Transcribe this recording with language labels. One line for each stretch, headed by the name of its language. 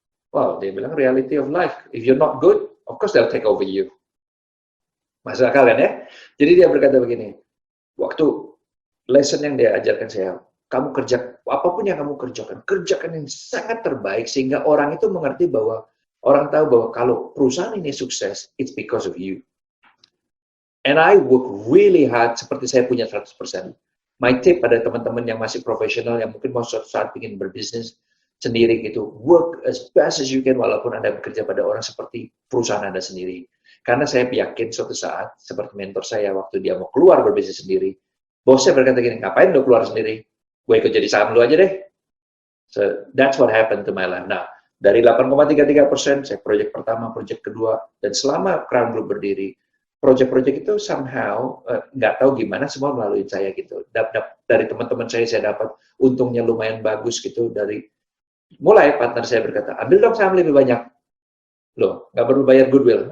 English: Wow,
Indonesian: dia bilang
English: reality of life. If you're not good, of course they'll take over you.
Indonesian: Masuk akal kan ya? Jadi dia berkata begini, waktu lesson yang dia ajarkan saya, kamu kerja, apapun yang kamu kerjakan yang sangat terbaik, sehingga orang itu mengerti bahwa, orang tahu bahwa kalau perusahaan ini sukses,
English: it's because of you. And I work really hard,
Indonesian: seperti saya punya 100%. My tip pada teman-teman yang masih profesional, yang mungkin mau suatu saat ingin berbisnis sendiri gitu,
English: work as best as you can,
Indonesian: walaupun Anda bekerja pada orang seperti perusahaan Anda sendiri. Karena saya yakin suatu saat, seperti mentor saya, waktu dia mau keluar berbisnis sendiri, bosnya berkata gini, ngapain lo keluar sendiri? Gue ikut jadi saham lu aja deh.
English: So, that's what happened to my life.
Indonesian: Nah, dari 8,33%, saya proyek pertama, proyek kedua, dan selama Crown Group berdiri, proyek-proyek itu somehow, nggak tahu gimana, semua melalui saya gitu. Dari teman-teman saya dapat untungnya lumayan bagus gitu. Mulai partner saya berkata, ambil dong saham lebih banyak. Loh, nggak perlu bayar goodwill.